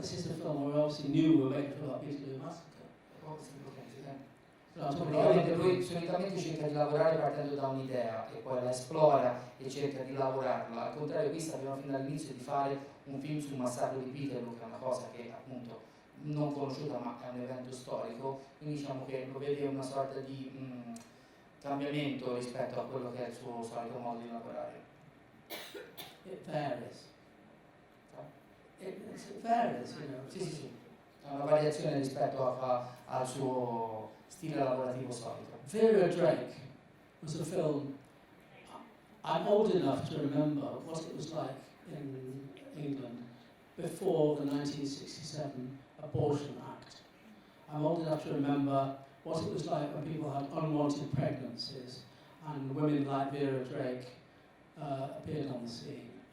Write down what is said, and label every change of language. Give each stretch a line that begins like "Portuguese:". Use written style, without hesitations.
English: This is a film where we obviously knew we were making a film about Peterloo Massacre.
Italian: Oh, sì, ok, sì. No, Lui solitamente cerca di lavorare partendo da un'idea e poi la esplora e cerca di lavorarla. Al contrario, qui sappiamo fin dall'inizio di fare un film sul massacro di Peterloo, che è una cosa che appunto non conosciuta ma è un evento storico, quindi diciamo che lo vede una sorta di cambiamento rispetto a quello che è il suo solito modo di lavorare.
English: It varies. It varies, you know.
Italian: Sì. È una variazione rispetto al suo stile lavorativo solito.
English: Vera Drake was a film. I'm old enough to remember what it was like in England before the 1967 Abortion Act. I'm old enough to remember what it was like when people had unwanted pregnancies and women like Vera Drake appeared on the scene.